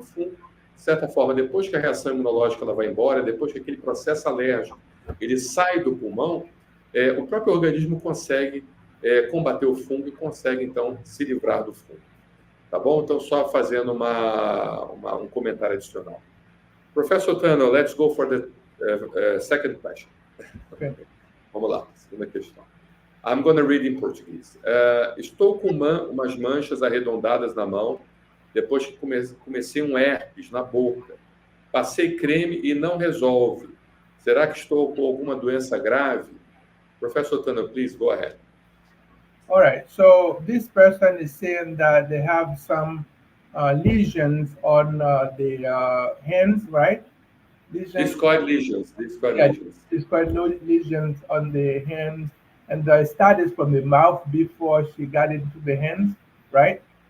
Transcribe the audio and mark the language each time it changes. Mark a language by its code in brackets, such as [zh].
[pt] O fungo, de certa forma, depois que a reação imunológica ela vai embora, depois que aquele processo alérgico ele sai do pulmão, o próprio organismo consegue combater o fungo e consegue, então, se livrar do fungo. Tá bom? Então, só fazendo um comentário adicional. [en] Professor Tano, let's go for the second question. Okay. [pt] Vamos lá, segunda questão. [en] I'm going to read in português. [pt] Estou com umas manchas arredondadas na mão, depois que comecei um herpes na boca. Passei creme e não resolve. Será que estou com alguma doença grave? [en] Professor Tano, please go ahead. All right, so this person is saying that they have some lesions on the hands, right? Discoid lesions. Discoid lesions on the hands, and it started from the mouth before she got into the hands, right?